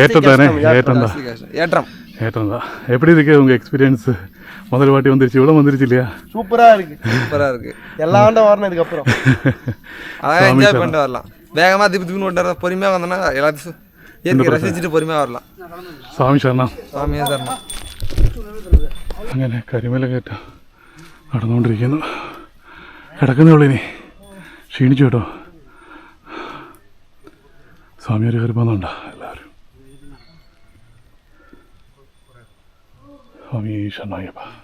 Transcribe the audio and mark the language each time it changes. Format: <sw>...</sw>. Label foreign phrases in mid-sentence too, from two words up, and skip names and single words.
<ta>ஏற்றம் தானே ஏற்றம் தான் ஏற்றம் ஏற்றம் தான் எப்படி இருக்கு உங்க எக்ஸ்பீரியன்ஸ் முதல் வாட்டி வந்துருச்சு இவ்வளோ வந்துருச்சு இல்லையா சூப்பரா இருக்கு சூப்பரா இருக்கு எல்லா ஆண்டும் வரணும் இதுக்கப்புறம் அதான் என்ஜாய் பண்ணிட்டு வரலாம் வேகமா திப்பு ஓட்டுற பொறுமையா வந்தோம்னா எல்லாத்தையும் இயற்கை ரசிச்சுட்டு பொறுமையா வரலாம்</ta> <ml>സ്വാമി ശരണം സ്വാമിയെ ശരണം അങ്ങനെ കരിമല കയറ്റ നടന്നുകൊണ്ടിരിക്കുന്നു കിടക്കുന്നേ ഉള്ളൂ ഇനി ക്ഷീണിച്ചു കേട്ടോ സ്വാമിയാർ കയറി പോകുന്നുണ്ടോ എല്ലാവരും സ്വാമി ശരണയ്യപ്പ</ml>